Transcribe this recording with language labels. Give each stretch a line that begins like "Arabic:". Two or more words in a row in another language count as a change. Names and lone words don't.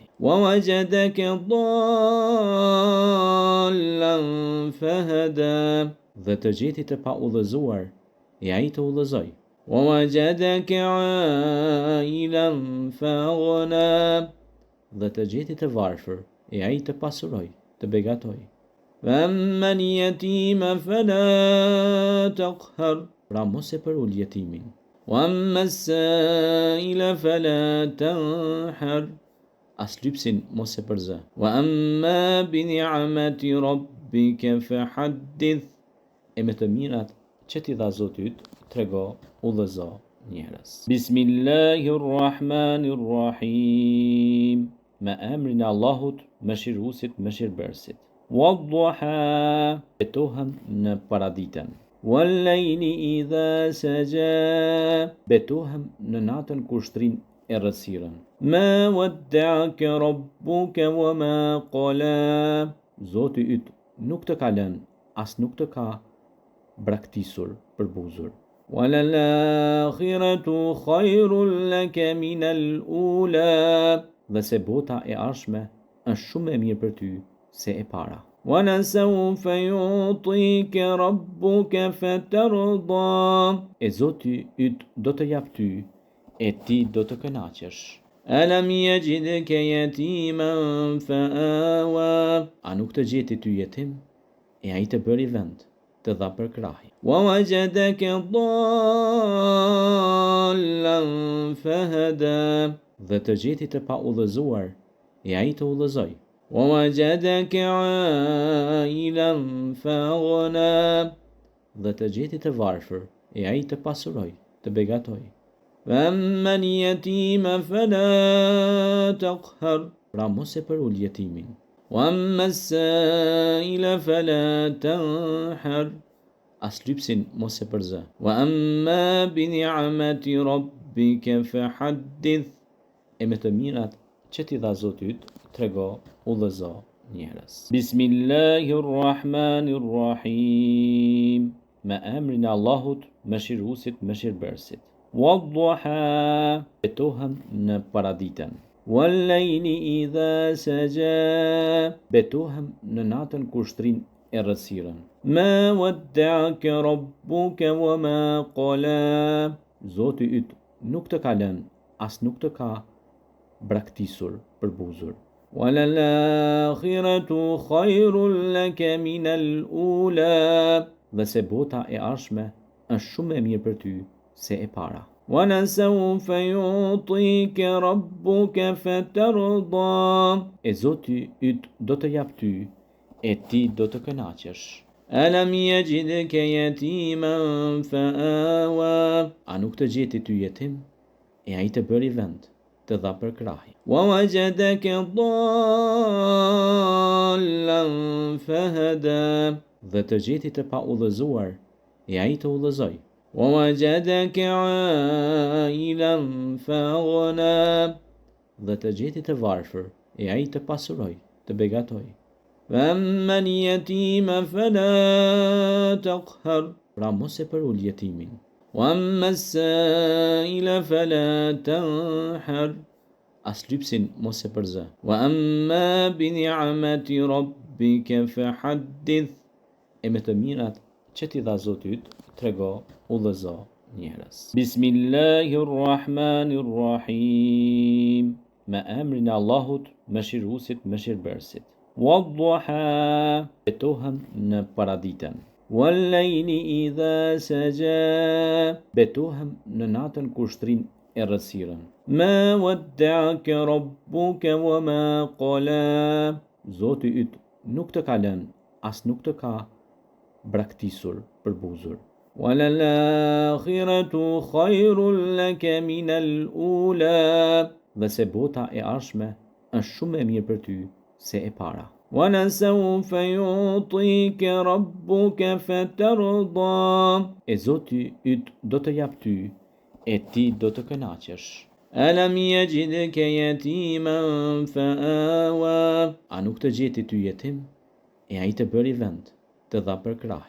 Arabic: ووجدك ضالا فهدى,
Albanian: dhe të gjeti të pa udhëzuar e ai të udhëzoi.
Arabic: ووجدك عائلا فأغنى,
Albanian: dhe të gjeti të varfër e ai të pasuroi, të begatoi.
Arabic: أما اليتيم فلا تقهر,
Albanian: pra mos e përul jetimin.
Arabic: وأما السائل فلا تنهر,
Albanian: as lypsin mos e përzë.
Arabic: وأما بنعمة ربك فحدث,
Albanian: e me të mirat që t'i dha Zoti yt, trego, udhëzo njerëz. Bismillahirrahmanirrahim. Me emrin e Allahut, mëshiruesit, mëshirbërësit. Wadduha, betohem në paraditën.
Arabic: والليل إذا سجى,
Albanian: betohem në natën kur shtrin errësirën.
Arabic: ما ودعك ربك وما قلى,
Albanian: Zoti yt nuk të ka lënë, as nuk të ka braktisur, përbuzur.
Arabic: والآخرة خير لك من الأولى,
Albanian: dhe se bota e ardhshme është shumë e mirë për ty se e para.
Arabic: ولسوف يعطيك ربك فترضى,
Albanian: e Zoti yt do të jap ty e ti do të kënaqesh.
Arabic: ألم يجدك يتيما فآوى,
Albanian: a nuk të gjeti ty jetim e ai të bëri vend të dha për krahi.
Arabic: ووجدك ضالا فهدى,
Albanian: dhe të gjeti të pa udhëzuar e ai të udhëzoi.
Arabic: ووجدك عائلا فأغنى,
Albanian: dhe të gjeti të varfër e ai të pasuroi, të begatoi.
Arabic: أما اليتيم فلا تقهر,
Albanian: pra mos e përul jetimin.
Arabic: وأما السائل فلا تنهر,
Albanian: as lypsin mos e përzë.
Arabic: وأما بنعمة ربك فحدث,
Albanian: e me të mirat që t'i dha Zoti yt, trego, udhëzo njerëz. Bismillahirrahmanirrahim, me emrin e Allahut, mëshiruesit, mëshirbërësit. Wadduha, betohem në paraditën.
Arabic: والليل إذا سجى,
Albanian: betohem në natën kur shtrin errësirën.
Arabic: ما ودعك ربك وما قلى,
Albanian: Zoti yt nuk të ka lënë, as nuk të ka braktisur, përbuzur.
Arabic: والآخرة خير لك من الأولى,
Albanian: dhe se bota e ardhshme është shumë e mirë për ty se e para.
Arabic: ولسوف يعطيك ربك فترضى,
Albanian: e Zoti yt do të jap ty e ti do të kënaqesh.
Arabic: ألم يجدك يتيما فآوى,
Albanian: a nuk të gjeti ty jetim e ai të bëri vend të dha për krahi.
Arabic: ووجدك ضالا فهدى,
Albanian: dhe të gjeti të pa udhëzuar e ai të udhëzoi.
Arabic: ووجدك عائلا فأغنى,
Albanian: dhe të gjeti të varfër e ai të pasuroi, të begatoi.
Arabic: أما اليتيم فلا تقهر,
Albanian: pra mos e përul jetimin.
Arabic: وأما السائل فلا تنهر,
Albanian: as lypsin mos e përzë.
Arabic: وأما بنعمة ربك فحدث,
Albanian: e me të mirat që t'i dha Zoti yt, trego, udhëzo njerëz. Bismillahirrahmanirrahim, me emrin e Allahut, mëshiruesit, mëshirbërësit. Wadduha, betohem në paraditën.
Arabic: والليل إذا سجى,
Albanian: betohem në natën kur shtrin errësirën.
Arabic: ما ودعك ربك وما قلى,
Albanian: Zoti yt nuk të ka lënë, as nuk të ka braktisur, përbuzur.
Arabic: والآخرة خير لك من الأولى,
Albanian: dhe se bota e ardhshme është shumë e mirë për ty se e para.
Arabic: ولسوف يعطيك ربك فترضى,
Albanian: e Zoti yt do të jap ty e ti do të kënaqesh.
Arabic: ألم يجدك يتيما فآوى,
Albanian: a nuk të gjeti ty jetim e ai të bëri vend të dha për krahi.